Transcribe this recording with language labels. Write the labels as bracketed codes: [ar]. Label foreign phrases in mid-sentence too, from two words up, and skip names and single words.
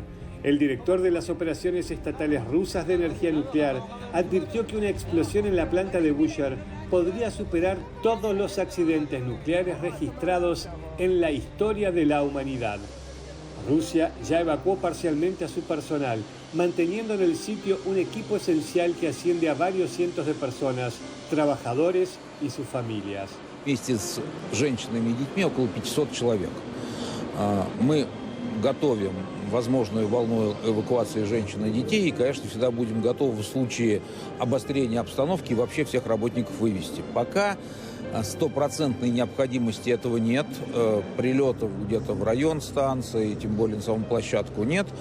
[es] El director de las operaciones estatales rusas de energía nuclear advirtió que una explosión en la planta de Búsher podría superar todos los accidentes nucleares registrados en la historia de la humanidad. Rusia ya evacuó parcialmente a su personal, manteniendo en el sitio un equipo esencial que asciende a varios cientos de personas, trabajadores y sus familias. [ru] Вместе с женщинами и детьми около 500 человек. Мы готовим возможную волну эвакуации женщин и детей, и, конечно, всегда будем готовы в случае обострения обстановки вообще всех работников вывести. Пока стопроцентной необходимости этого нет, прилетов где-то в район станции, тем более на саму площадку нет,